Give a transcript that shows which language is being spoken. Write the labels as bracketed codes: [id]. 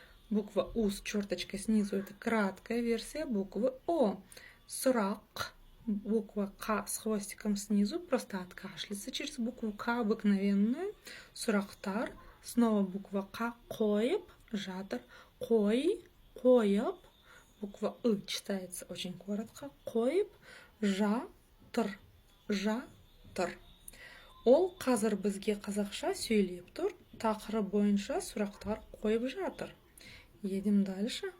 [ru] Буква У с черточкой снизу — это краткая версия буквы О. Сұрақ, буква К с хвостиком снизу, просто откашляться через букву К обыкновенную. [kk] Сұрақтар, [ru] снова буква К, [kk] қойып, жатыр, қойып. [ru] Буква И читается очень коротко. [kk] Қойып, жатыр. Ол қазір бізге қазақша сөйлеп тұр. Тақырып бойынша сұрақтар қойып жатыр. [ru] Едем дальше.